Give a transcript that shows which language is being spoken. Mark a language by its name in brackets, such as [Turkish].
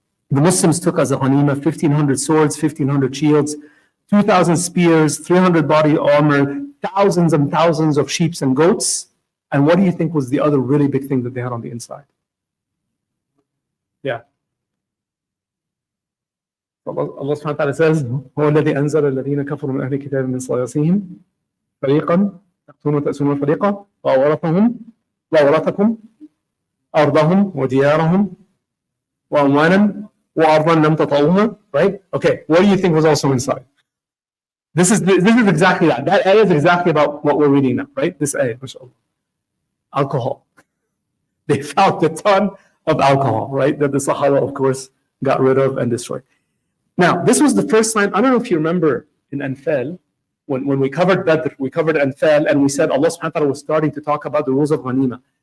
[English] The Muslims took as a ghanima 1,500 swords, 1,500 shields, 2,000 spears, 300 body armor, thousands and thousands of sheep and goats. And what do you think was the other really big thing that they had on the inside? Yeah. Allah subhanahu wa ta'ala says, [Arabic] هو الذي أنزل الذين كفروا من أهل الكتاب من صياصيهم فريقا تقتلون وتأسرون فريقا وأورثكم أرضهم وديارهم وأموالا وأرضا لم تطئوها. [English] Right? Okay. What do you think was also inside? This is exactly that. That ayah is exactly about what we're reading now. Right? This ayah, mashallah. Alcohol. They found a ton of alcohol. Right? That the Sahaba, of course, got rid of and destroyed. Now, this was the first time, I don't know if you remember in Anfal, when we covered Badr, we covered Anfal, and we said Allah subhanahu wa ta'ala was starting to talk about the rules of Ghanima.